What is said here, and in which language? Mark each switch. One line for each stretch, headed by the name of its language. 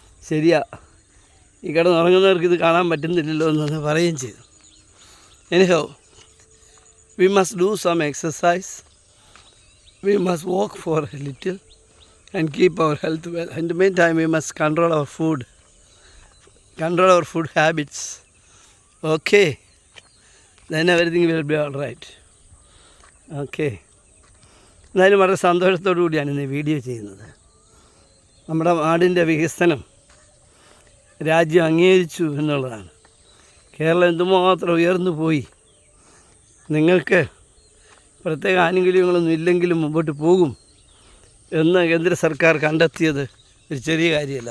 Malayalam: ശരിയാ, ഈ കിടന്നുറങ്ങുന്നവർക്ക് ഇത് കാണാൻ പറ്റുന്നില്ലല്ലോ എന്ന് പറയുകയും ചെയ്തു.
English: Anyhow, we must do some exercise. We must walk for a little and keep our health well. In the meantime, we must control our food habits. Okay, then everything will be all right. Okay.
Malayalam: എന്തായാലും വളരെ സന്തോഷത്തോടു കൂടിയാണ് ഇന്ന് video ചെയ്യുന്നത്. നമ്മുടെ നാടിൻ്റെ വികസനം രാജ്യം അംഗീകരിച്ചു എന്നുള്ളതാണ്. കേരളം എന്തുമാത്രം ഉയർന്നു പോയി. നിങ്ങൾക്ക് പ്രത്യേക ആനുകൂല്യങ്ങളൊന്നും ഇല്ലെങ്കിലും മുമ്പോട്ട് പോകും എന്ന് കേന്ദ്ര സർക്കാർ കണ്ടെത്തിയത് ഒരു ചെറിയ കാര്യമല്ല.